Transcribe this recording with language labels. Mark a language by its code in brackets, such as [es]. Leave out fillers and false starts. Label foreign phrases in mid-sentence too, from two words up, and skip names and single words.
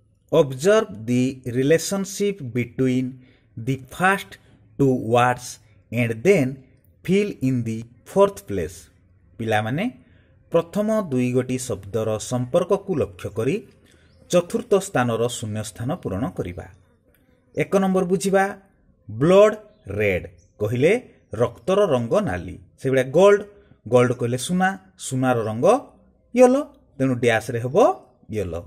[en] Observe the relationship between the first two words and then fill in the fourth place. [or] ପିଲାମାନେ ପ୍ରଥମ ଦୁଇ ଗୋଟି ଶବ୍ଦର ସମ୍ପର୍କକୁ ଲକ୍ଷ୍ୟ କରି ଚତୁର୍ଥ ସ୍ଥାନର ଶୂନ୍ୟ ସ୍ଥାନ ପୂରଣ କରିବା। ଏକ ନମ୍ବର ବୁଝିବା [en] blood red [or] କହିଲେ ରକ୍ତର ରଙ୍ଗ ନାଲି, ସେଭଳିଆ [en] gold gold [or] କହିଲେ ସୁନା, ସୁନାର ରଙ୍ଗ ୟେଲୋ, ତେଣୁ ଡ୍ୟାସ୍ରେ ହେବ ୟେଲୋ।